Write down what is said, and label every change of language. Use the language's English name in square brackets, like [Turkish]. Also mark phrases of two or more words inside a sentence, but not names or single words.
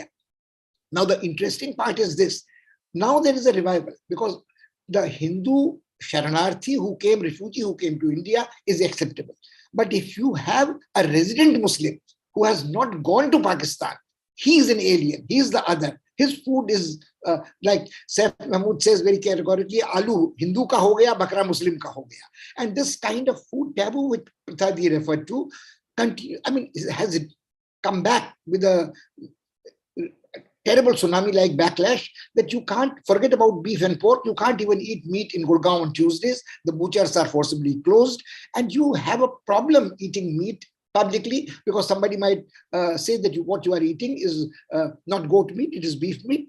[English] Now, the interesting part is this. Now there is a revival because the Hindu Sharanarthi refugee who came to India is acceptable. But if you have a resident Muslim who has not gone to Pakistan, he is an alien, he is the other. His food is like Saif Mahmood says very categorically, [Hindi] आलू हिंदू का हो गया, बकरा मुस्लिम का हो गया. [English] And this kind of food taboo which Prathadi referred to, has it come back with a terrible tsunami-like backlash that you can't forget about beef and pork. You can't even eat meat in Gurgaon on Tuesdays. The butchers are forcibly closed, and you have a problem eating meat publicly because somebody might say that what you are eating is not goat meat, it is beef meat.